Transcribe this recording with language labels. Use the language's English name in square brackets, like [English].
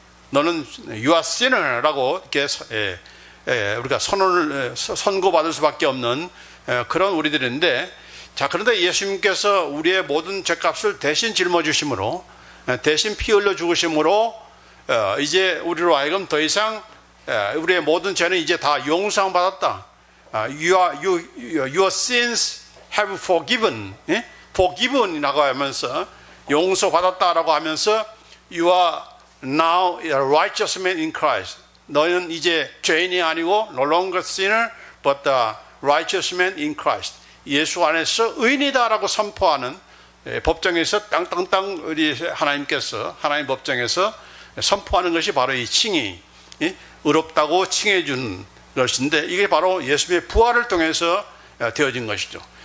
[Korean] 너는 [English] You are sinner [Korean] 라고 이렇게 우리가 선고받을 수밖에 없는 그런 우리들인데, 자, 그런데 예수님께서 우리의 모든 죄값을 대신 짊어지심으로, 대신 피 흘려 죽으심으로 이제 우리로 하여금 더 이상 우리의 모든 죄는 이제 다 용서받았다. [English] Your sins have forgiven. forgiven이라고 하면서 [Korean] 용서받았다라고 하면서 [English] You are now a righteous man in Christ. [Korean] 너는 이제 죄인이 아니고 [English] no longer sinner but the righteous man in Christ. [Korean] 예수 안에서 의인이다라고 선포하는 법정에서 땅땅땅 우리 하나님 법정에서 선포하는 것이 바로 이 칭의, 의롭다고 칭해 주는 것인데, 이게 바로 예수의 부활을 통해서 되어진 것이죠.